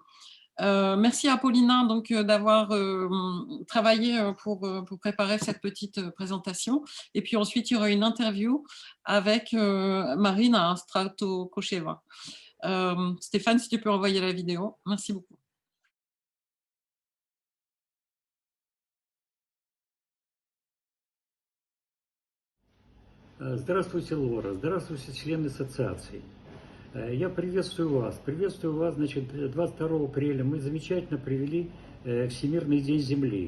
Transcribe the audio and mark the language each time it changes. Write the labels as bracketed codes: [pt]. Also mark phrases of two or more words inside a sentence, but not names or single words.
[fr] Merci à Paulina d'avoir travaillé pour préparer cette petite présentation. Et puis ensuite, il y aura une interview avec Marina Stratokosheva. Stéphane, si tu peux envoyer la vidéo. Merci beaucoup. [ru] Здравствуйте, Лора. Здравствуйте, члены ассоциации. Я приветствую вас. Значит, 22 апреля мы замечательно провели Всемирный день Земли.